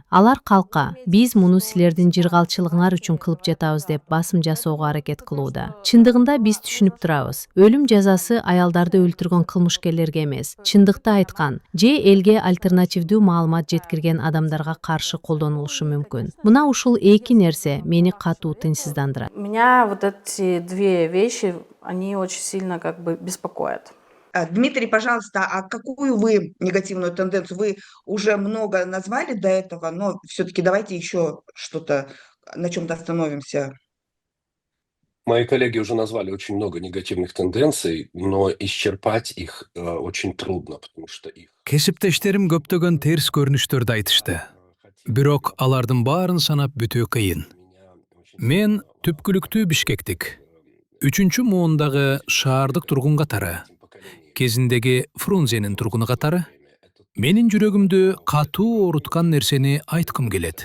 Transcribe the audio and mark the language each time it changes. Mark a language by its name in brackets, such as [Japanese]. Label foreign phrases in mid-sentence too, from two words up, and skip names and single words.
[Kyrgyz] Алар калкка биз муну силердин жыргалчылыгыңар үчүн кылып жатабыз деп басым жасоого аракет кылууда. Чындыгында биз түшүнүп турабыз. Өлүм жазасы аялдарды өлтүргөн кылмышкерлерге эмес, чындыкты айткан же элге альтернативдүү маалымат жеткирген адамдарга каршы колдонулушу мүмкүн. Мына ушул эки нерсе мени катуу тынчсыздандырат. [Russian] Меня вот эти две вещи, они очень сильно как бы беспокоят. Дмитрий, пожалуйста, а какую вы негативную тенденцию? Вы уже много назвали до этого, но все-таки давайте еще что-то, на чем-то остановимся. Мои коллеги уже назвали очень много негативных тенденций, но исчерпать их очень трудно, потому что их... [Kyrgyz] Кесиптештерим көптөгөн терс көрүнүштөрдү айтышты. Бирок алардын баарын санап бүтүү кыйын. Мен түпкүлүктүү Бишкектик, 3-чү муундагы шаардык тургун катары, кезиндеги Фрунзенин тургуну катары, менин жүрөгүмдү катуу ооруткан нерсени айткым келет.